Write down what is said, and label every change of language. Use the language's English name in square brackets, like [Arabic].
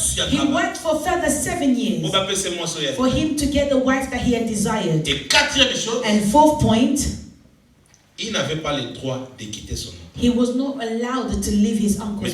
[English] He worked for further 7 years for him to get the wife that he had desired. And fourth point, [French] il n'avait pas le droit de quitter son oncle. [English] He was not allowed to leave his uncle's